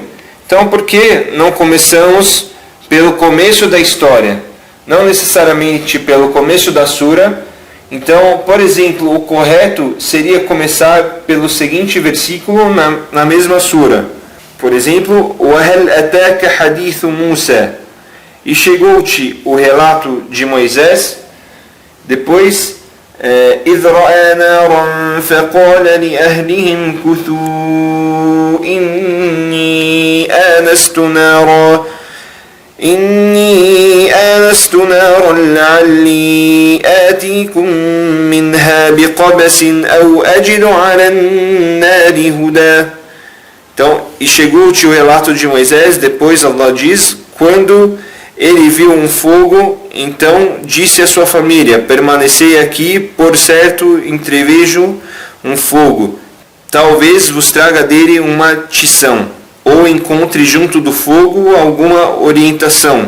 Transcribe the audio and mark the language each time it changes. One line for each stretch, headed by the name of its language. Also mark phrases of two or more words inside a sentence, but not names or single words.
Portuguese: Então, por que não começamos pelo começo da história? Não necessariamente pelo começo da sura. Então, por exemplo, o correto seria começar pelo seguinte versículo na mesma sura. Por exemplo,
Arabic: وَهَلْ أَتَاكَ حَدِيثُ مُوسَى,
Portuguese: e chegou-te o relato de Moisés. Depois,
Arabic: إِذْ رَأَى نَارًا فَقَالَ لِأَهْلِهِمْ كُثُوا إِنِّي آنست نارا لعلي آتيكم منها بقبس أو أجد على النار هدى.
Portuguese: Então, e chegou-te o relato de Moisés. Depois Allah diz: quando ele viu um fogo, então disse à sua família: permanecei aqui, por certo entrevejo um fogo, talvez vos traga dele uma tição, ou encontre junto do fogo alguma orientação.